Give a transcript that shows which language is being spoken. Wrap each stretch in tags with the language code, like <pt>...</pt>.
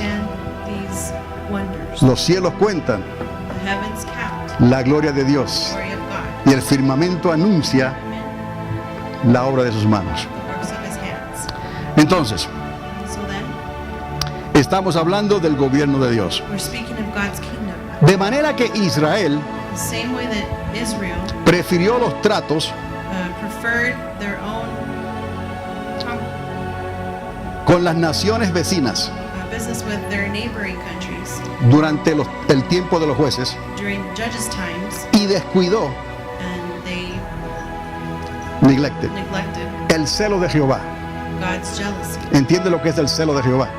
<en>understand these wonders.</en> <es>Los cielos cuentan</es> <en>The heavens count</en> <es>la gloria de Dios</es> <en>the glory of God.</en> <es>y el firmamento anuncia</es> <en>Amen.</en> <es>la obra de sus manos.</es> <en>The works of His hands.</en> <es>Entonces,</es> <en>So then,</en> <es>estamos hablando del gobierno de Dios.</es> <en>we're speaking of God's kingdom.</en> <es>De manera que Israel</es> <en>The same way that Israel</en> <es>prefirió los tratos</es> <en>preferred their own</en> <es>con las naciones vecinas</es> <en>business with their neighboring countries</en> <es>durante el tiempo de los jueces</es> <en>during Judges' times,</en> <es>y descuidó,</es> <en>and they neglected, neglected</en> <es>el celo de Jehová.</es> <en>God's jealousy.</en> <es>¿Entiende lo que es el celo de Jehová?</es>